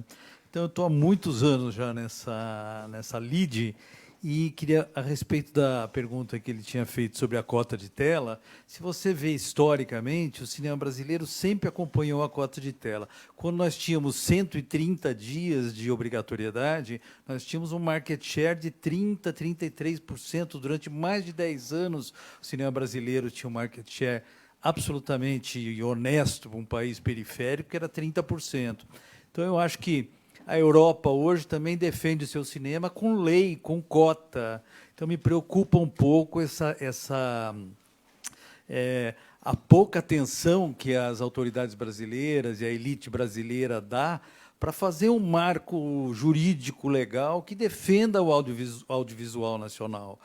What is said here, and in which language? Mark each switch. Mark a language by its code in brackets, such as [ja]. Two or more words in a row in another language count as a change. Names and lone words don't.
[pt] Então, eu estou há muitos anos já nessa lead. E queria, a respeito da pergunta que ele tinha feito sobre a cota de tela, se você vê historicamente, o cinema brasileiro sempre acompanhou a cota de tela. Quando nós tínhamos 130 dias de obrigatoriedade, nós tínhamos um [en] market share [pt] de 30%, 33%. Durante mais de 10 anos, o cinema brasileiro tinha um [en] market share [pt] absolutamente honesto para um país periférico, que era 30%. Então, eu acho que a Europa hoje também defende o seu cinema com lei, com cota. Então me preocupa um pouco a pouca atenção que as autoridades brasileiras e a elite brasileira dá para fazer um marco jurídico legal que defenda o audiovisual nacional.